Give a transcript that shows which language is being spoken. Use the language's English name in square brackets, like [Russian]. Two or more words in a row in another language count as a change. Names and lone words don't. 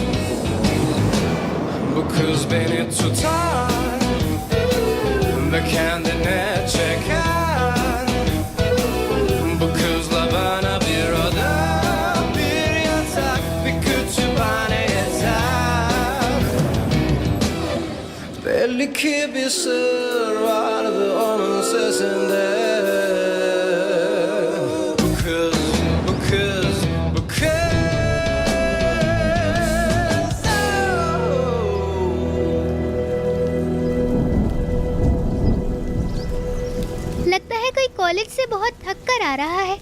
[Turkish] bu kız beni tutar ve kendine çeker, bu kızla bana bir oda, bir yatak, bir kütüphane yeter. liker besöra om sesinde. [Hindi] लगता है कोई कॉलेज से बहुत थक कर आ रहा है।